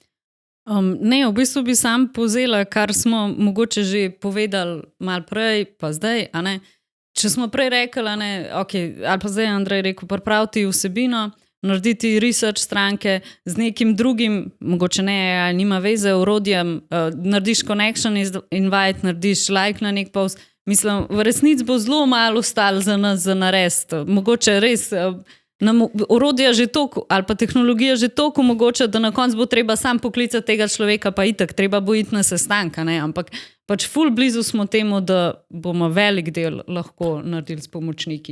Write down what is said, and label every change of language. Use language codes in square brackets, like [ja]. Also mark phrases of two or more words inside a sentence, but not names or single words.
[sl] Ne, v bistvu bi sam povzela, kar smo mogoče že povedali malo prej, pa zdaj, a ne. Če smo prej rekli, okay, ali pa zdaj Andrej rekel, pripraviti vsebino, narediti research stranke z nekim drugim, mogoče ne, nima veze, orodjem, narediš [en] connection, invite, [sl] narediš like na nek post. Mislim, v resnici bo zelo malo ostalo za nas za narediti. Mogoče res nam orodja že toliko, ali pa tehnologija že toliko omogoča, da na koncu bo treba sam poklicati tega človeka, pa itak, treba bo iti na sestanka, ne, ampak pač ful blizu smo temu, da bomo velik del lahko naredili s pomočniki.